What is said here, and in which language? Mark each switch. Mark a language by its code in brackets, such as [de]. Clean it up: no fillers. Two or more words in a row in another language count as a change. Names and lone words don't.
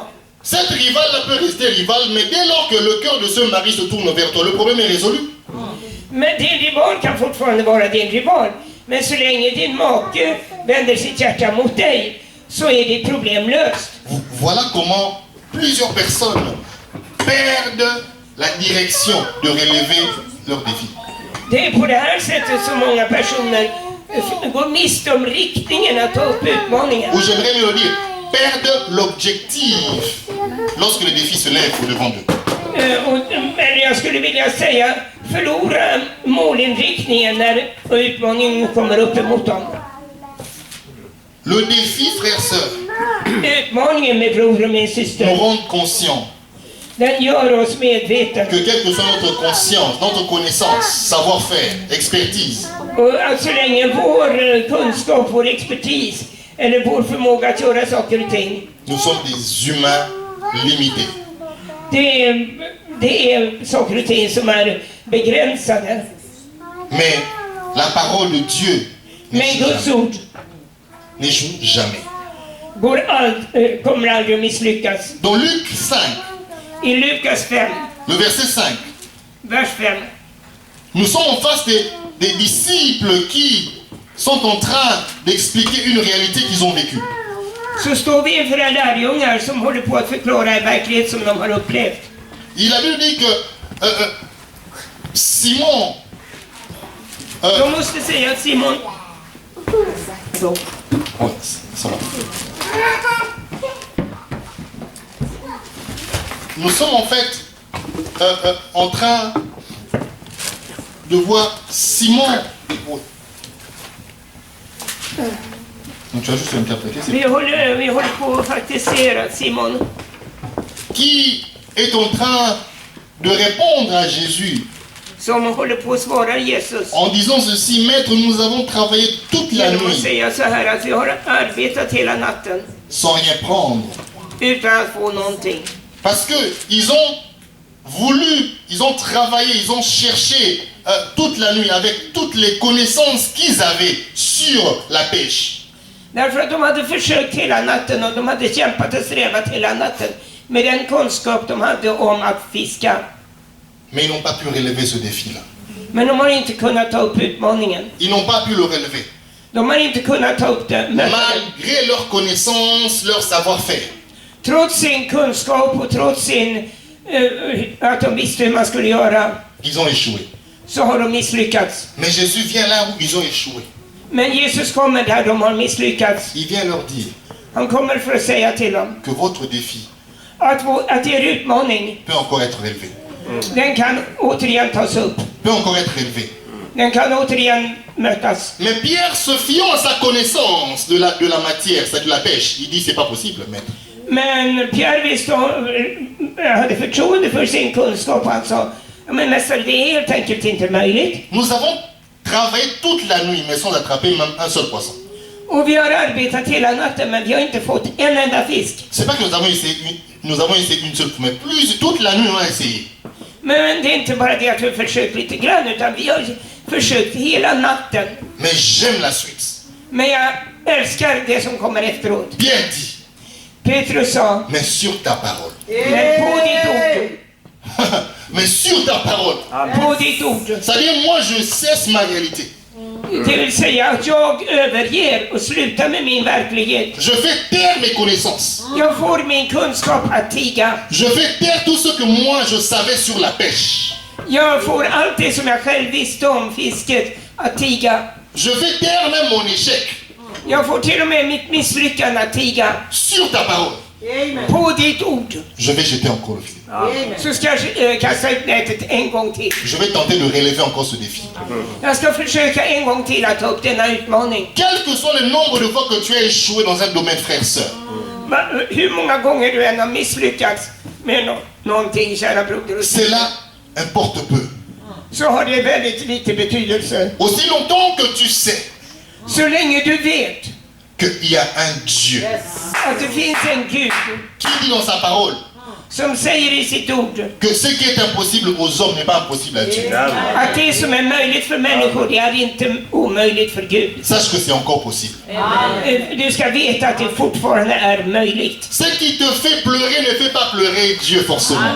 [fr] Cette rivale-là peut rester rivale, mais dès lors que le cœur de ce mari se tourne vers toi, le problème est résolu. [sv] Men din rival kan fortfarande vara din rival. Men så länge din make vänder sitt hjärta mot dig så är ditt problem löst. [fr] Voilà comment plusieurs personnes perdent la direction de relever leurs défis. [sv] Det är på det här sättet som många personer går miste om riktningen att ta upp utmaningen. [fr] Ou j'aimerais mieux le dire, perdent l'objectif lorsque le défi se lève au-devant d'eux. [sv] Eller jag skulle vilja säga förlora målinriktningen när utmaningen kommer upp emot dem. [fr] Le défi, frère, sœur, [sv] Utmaningen med bror och min [fr] nous [sv] syster, [fr] rend conscients [sv] den gör oss medvetna. [fr] que quelle que soit notre conscience, notre connaissance, savoir-faire, expertise, [sv] Och att så länge vår kunskap, vår expertis eller vår förmåga att göra saker och ting, [fr] nous sommes des humains limités. [sv] det är saker och ting som är begränsade. [fr] Mais la parole de Dieu [sv] Men Guds ord [fr] n'échoue jamais. [sv] kommer aldrig att misslyckas. [fr] Dans Luc 5, [sv] I Lukas 5, [fr] le verset 5, [sv] vers 5. [fr] nous sommes en face des disciples qui sont en train d'expliquer une réalité qu'ils ont vécue. [sv] Så står vi inför en lärjungar som håller på att förklara en verklighet som de har upplevt. [fr] Il a dit que Simon, [sv] De måste säga att Simon... [fr] ouais, ça va. Nous sommes en fait en train de voir Simon. Donc tu vas juste interpréter. [sv] Vi håller på att faktiskt se att Simon, [fr] Qui est en train de répondre à Jésus [sv] som håller på att svara Jesus. [fr] en disant ceci: Maître, nous avons travaillé toute la [sv] Genom att [fr] nuit [sv] säga så här att vi har arbetat hela natten [fr] sans rien prendre. [sv] utan att få någonting. [fr] Parce que ils ont voulu, ils ont travaillé, ils ont cherché toute la nuit avec toutes les connaissances qu'ils avaient sur la pêche. [sv] Därför att de hade försökt hela natten och de hade kämpat och strävat hela natten med den kunskap de hade om att fiska. [fr] Mais ils n'ont pas pu relever ce défi-là. [sv] Men de har inte kunnat ta upp utmaningen. [fr] Ils n'ont pas pu le relever. [sv] De har inte kunnat ta upp det. [fr] Malgré leur connaissance, leur savoir-faire. [sv] Trots sin kunskap och trots sin att de visste hur man skulle göra, [fr] Ils ont échoué. [sv] så har de misslyckats. [fr] Mais Jésus vient là où ils ont échoué. [sv] Men Jesus kommer där de har misslyckats. [fr] Il vient leur dire [sv] Han kommer för att säga till dem [fr] que votre défi [sv] att er utmaning, [fr] peut encore être relevé. [sv] den kan återigen tas upp. [fr] Peut encore être relevé. [sv] Den kan återigen mötas. [fr] Mais Pierre, se fiant à sa connaissance de la matière, c'est de la pêche, il dit c'est pas possible, maître. [sv] Men Pierre visste, hade förtroende för sin kunskap och han sa, men mästare, det är helt enkelt inte möjligt. [fr] Nous avons travaillé toute la nuit, mais sans attraper même un seul poisson. [sv] Och vi har arbetat hela natten, men vi har inte fått en enda fisk. [fr] C'est pas que nous avons essayé une seule fois, mais toute la nuit on a essayé. [sv] Men det är inte bara det att vi har försökt lite grann, utan vi har försökt hela natten. [fr] Mais j'aime la suite. [sv] Men jag älskar det som kommer efteråt. [fr] Pierre dit, [sv] Petrus sa, [fr] mais sur ta parole. [sv] men på ditt ord. [fr] Mais sur ta parole. [sv] På ditt ord. [fr] C'est-à-dire, moi je cesse ma réalité. [sv] Det vill säga att jag överger och slutar med min verklighet. [fr] Je fais taire mes connaissances. [sv] Jag får min kunskap att tiga. [fr] Je fais taire tout ce que moi je savais sur la pêche. [sv] Jag får allt det som jag själv visste om fisket att tiga. [fr] Je fais taire même mon échec. [sv] Jag får till och med mitt misslyckande att tiga. [fr] Sur ta parole. [sv] På ditt ord. [fr] Je vais jeter encore le filet. [sv] Så ska jag kasta ut nätet en gång till. [fr] Je vais tenter de relever encore ce défi. [sv] Jag ska försöka en gång till att ta upp denna utmaning. [fr] Quel que soit le nombre de fois que tu as échoué dans un domaine, frère, sœur, [sv] Hur många gånger du än har misslyckats med någonting, kära broder och syster, [fr] cela importe peu. [sv] så har det väldigt lite betydelse. [fr] Aussi longtemps que tu sais [sv] Så länge du vet [fr] qu'il y a un Dieu [sv] att det finns en Gud [fr] qui dit dans sa parole [sv] som säger i sitt ord [fr] que ce qui est impossible aux hommes n'est pas impossible à Dieu. [sv] att det som är möjligt för människor, det är inte omöjligt för Gud. [fr] Sache que c'est encore possible. [sv] Du ska veta att det fortfarande är möjligt. [fr] Ce qui te fait pleurer ne fait pas pleurer Dieu forcément.